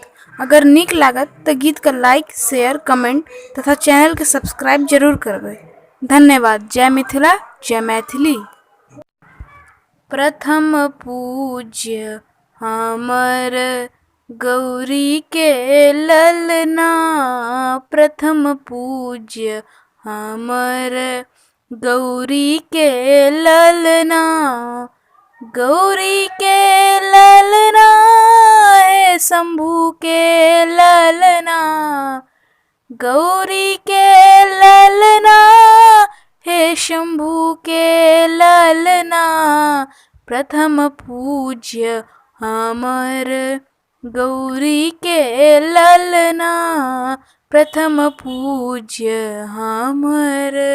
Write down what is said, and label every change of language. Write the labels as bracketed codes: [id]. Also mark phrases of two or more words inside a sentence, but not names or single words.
[mai] अगर नीक लागत तो गीत का [en] like share comment [mai] तथा चैनल के सब्सक्राइब जरूर करबै। धन्यवाद। जय मिथिला जय मैथिली। प्रथम पूज्य हमर गौरी के ललना, प्रथम पूज्य हमर गौरी के ललना, गौरी के ललना हे शंभू के ललना, गौरी के ललना हे शंभू के ललना, प्रथम पूज्य हमर गौरी के ललना, प्रथम पूज्य हमर।